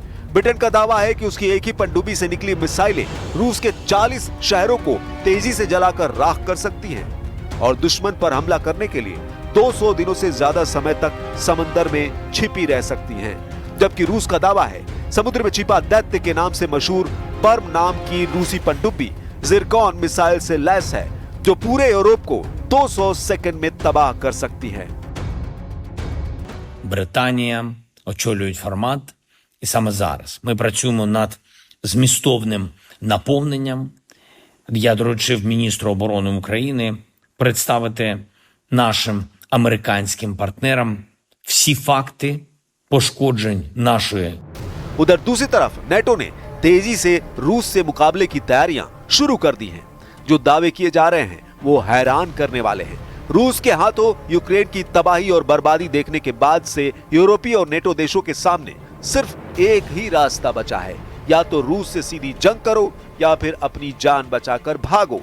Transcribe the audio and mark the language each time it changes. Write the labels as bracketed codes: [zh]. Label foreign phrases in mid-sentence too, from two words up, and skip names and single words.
[hi] ब्रिटेन का दावा है कि उसकी एक ही पनडुब्बी से निकली मिसाइलें रूस के 40 शहरों को तेजी से जलाकर राख कर सकती हैं और दुश्मन पर हमला करने के लिए 200 दिनों से ज्यादा समय तक समंदर में छिपी रह सकती हैं। जबकि रूस का दावा है समुद्र में छिपा दैत्य के नाम से मशहूर पर्म नाम की रूसी पनडुब्बी जिरकॉन मिसाइल से लैस है जो पूरे यूरोप को 200 सेकंड में तबाह कर सकती है। [uk] Британія очолюють формат, і саме зараз ми працюємо над змістовним наповненням. Я доручив міністру оборони України представити нашим американським партнерам всі факти पошкоджень нашої. [hi] उधर दूसरी तरफ नेटो ने तेजी से रूस से मुकाबले की तैयारियां शुरू कर दी हैं। जो दावे किए जा रहे हैं वो हैरान करने वाले हैं। रूस के हाथों यूक्रेन की तबाही और बर्बादी देखने के बाद से यूरोपीय और नेटो देशों के सामने सिर्फ एक ही रास्ता बचा है, या तो रूस से सीधी जंग करो या फिर अपनी जान बचाकर भागो।